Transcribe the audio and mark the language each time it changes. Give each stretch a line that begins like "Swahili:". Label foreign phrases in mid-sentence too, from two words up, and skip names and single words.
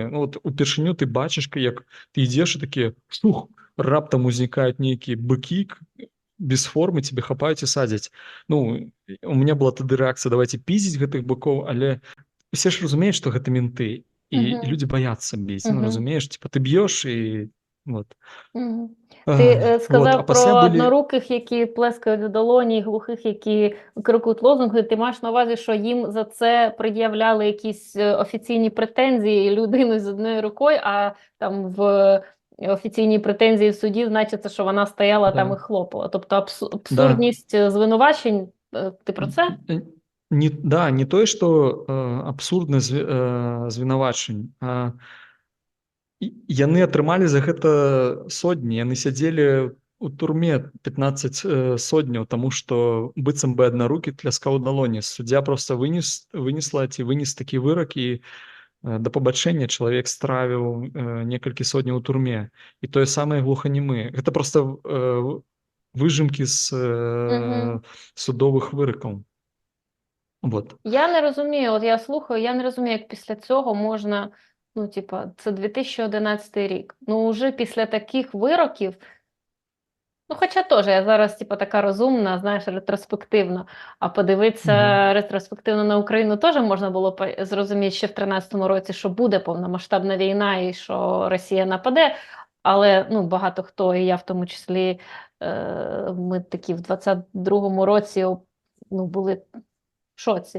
Belarusian: Ну, вот упершыню ты бачыш, як ты ідзеш і такія, раптам узнікаюць нейкія быкі без формы, тебе хапаюць і садзяць. Ну,
Russian: у меня
Belarusian: была тады рэакцыя, давайте піздзіць гэтых быкоў, але усе ж разумеюць, што гэта менты, і людзі баяцца біць. Ну, разумееш, типа ты б'еш і вот.
Ukrainian: Ти сказав про
Belarusian: пасля
Ukrainian: одноруких, які плескають в долоні, глухих, які крикують лозунги. Ти маєш на увазі, що їм за це пред'являли якісь офіційні претензії людини з одною рукою, а там в офіційні претензії в суді, значиться, що вона стояла там Да. і хлопала. Тобто Да. абсурдність звинувачень, ти про це?
Russian: Не то, что
Belarusian: абсурдны звінавачань, а яны атрымалі за гэта сотні, яны сядзелі у турме 15 сотняў, таму што быццам бы аднарукі тляскаў у далоні. Суддзя просто вынес такі вырак, і да пабачэння чалавек стравіў некалькі сотняў у турме. І тое самае глуханемы. Гэта просто выжымкі з Мгм. судовых выракаў. Вот.
Ukrainian: Я не розумію, от я слухаю, я не розумію, як після цього можна, ну, типа, це 2011 рік. Ну, вже після таких вироків, ну, хоча теж я зараз, типа, така розумна, знаєш, ретроспективно, а подивитися ретроспективно на Україну теж можна було зрозуміти ще в 13-му році, що буде повномасштабна війна і що Росія нападе, але, ну, багато хто, і я в тому числі, ми такі в 22-му році, ну, були в шоці.